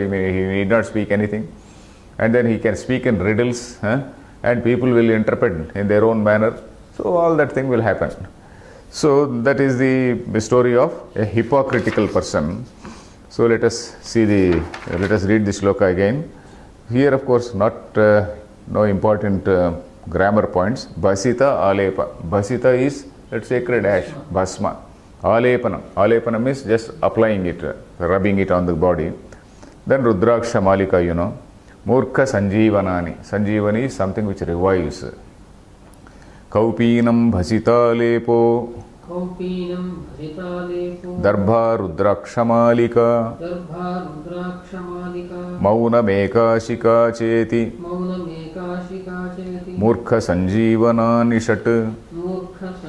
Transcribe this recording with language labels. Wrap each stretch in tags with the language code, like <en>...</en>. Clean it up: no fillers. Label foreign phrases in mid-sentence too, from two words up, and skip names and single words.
<en>He need not speak anything. And then he can speak in riddles, and people will interpret in their own manner. So all that thing will happen. So that is the story of a hypocritical person. So let us read this shloka again. Here, of course, no important grammar points.</en> <sa>Bhasita alepa.</sa> <en>Bhasita is that sacred ash, bhasma. Alepanam. Alepanam is just applying it, rubbing it on the body.</en> <sa>Then Rudraksha Malika, Murkha Sanjeevanani.</sa> <en>Sanjeevani is something which revives.</en> <sa>Kaupinam Bhasita lepo. Darbha Rudrakshamalika Maunamekashika cheti Murkha Sanjeevanani shat.</sa>